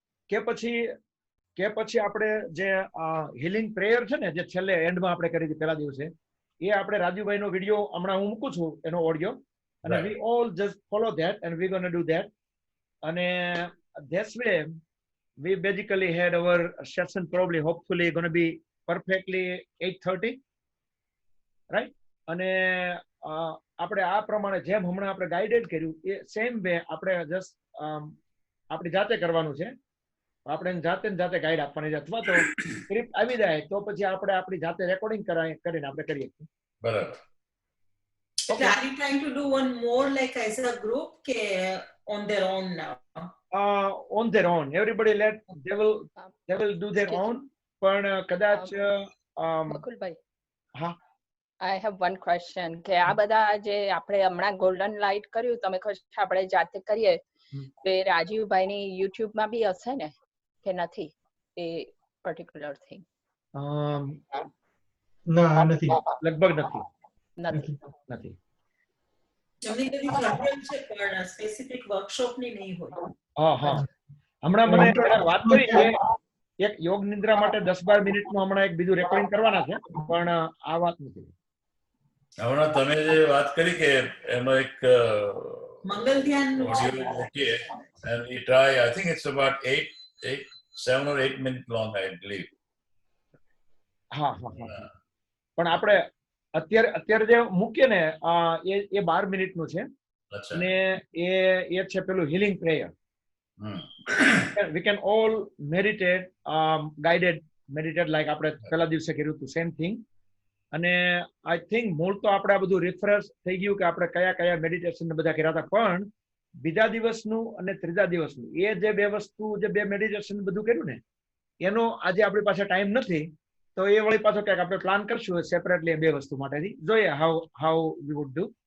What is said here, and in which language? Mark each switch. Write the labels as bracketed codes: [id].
[gu] કે પછી આપણે જે હીલિંગ પ્રેયર છે ને, જે છેલ્લે એન્ડમાં આપણે કરી હતી પહેલા દિવસે, એ આપણે રાજુભાઈનો વિડીયો હમણાં હું મૂકું છું, એનો ઓડિયો, અને we all just follow that [en] and we're going to do that. અને this way we basically had our session probably hopefully going to be perfectly 8:30, right? [gu] અને આપણે આ પ્રમાણે જેમ હમણાં આપણે ગાઈડેડ કર્યું એ સેમ વે આપણે જસ્ટ આપણી જાતે કરવાનું છે. આપણે જાતે ગાઈડ આપવાની છે, અથવા તો સ્ક્રિપ્ટ આવી જાય તો પછી આપણે આપણી જાતે રેકોર્ડિંગ કરીને આપણે કરીએ. બરાબર. [en] Okay. Are you trying to do one more like as a group ke on their own now? On their own. Everybody they will do their own. [gu] પણ કદાચ બકુલભાઈ, હા, [en] I have one question [gu] કે આ બધા જે આપણે હમણાં ગોલ્ડન લાઇટ કર્યું, તમે કહો છો આપણે જાતે કરીએ, તો રાજીવભાઈની YouTube માં બી હશે ને કે નથી એ પર્ટિક્યુલર થિંગ? ના, નથી, લગભગ નથી. એમની બધી પ્રોબ્લેમ છે પણ સ્પેસિફિક વર્કશોપ ની નહીં હોય. હા, હમણાં મને વાત કરી કે એક યોગ નિદ્રા માટે 10-12 મિનિટનું હમણાં એક બીજું રેકોર્ડિંગ કરવાના છે, પણ આ વાત નથી. હમણાં તમે જે વાત કરી કે એનો એક મંગલ ધ્યાન ઓડિયો મૂકીએ [en] and we try, I think it's about 7 or 8 minutes long, I believe. [gu] હા હા હા પણ આપણે અત્યારે જે મૂકીએ ને એ 12 મિનિટનું છે અચ્છા. અને એ છે પેલું healing prayer. [en] We can all meditate, guided meditate like [gu] આપણે પેલા દિવસે કર્યું હતું [en] Same thing. [gu] અને આઈ થિંક મૂળ તો આપણે આ બધું રિફ્રેશ થઈ ગયું કે આપણે કયા કયા મેડિટેશન બધા કર્યા હતા, પણ બીજા દિવસનું અને ત્રીજા દિવસનું એ જે બે વસ્તુ જે બે મેડિટેશન બધું કર્યું ને એનો આજે આપણી પાસે ટાઈમ નથી, તો એ વળી પાછો ક્યાંક આપણે પ્લાન કરશું સેપરેટલી બે વસ્તુ માટેથી, જોઈએ [en] How we would do.